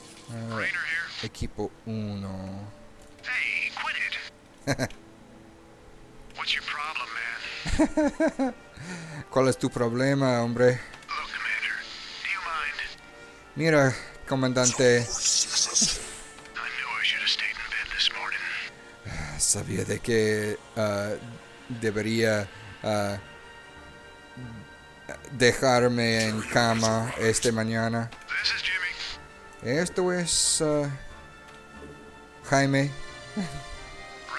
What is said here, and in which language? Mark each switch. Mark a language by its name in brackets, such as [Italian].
[English] Rainer here. [Spanish] equipo 1. [English] Hey, quit it. What's your problem, man? [Spanish] ¿Cuál es tu problema, hombre? [English] Look, Commander, do you mind? [Spanish] Mira, comandante, [English] I knew I should have stayed in bed this morning. [Spanish] sabía de que debería dejarme en cama esta mañana. [English] This is Jimmy. [Spanish] Esto es Jaime. [English] Ok,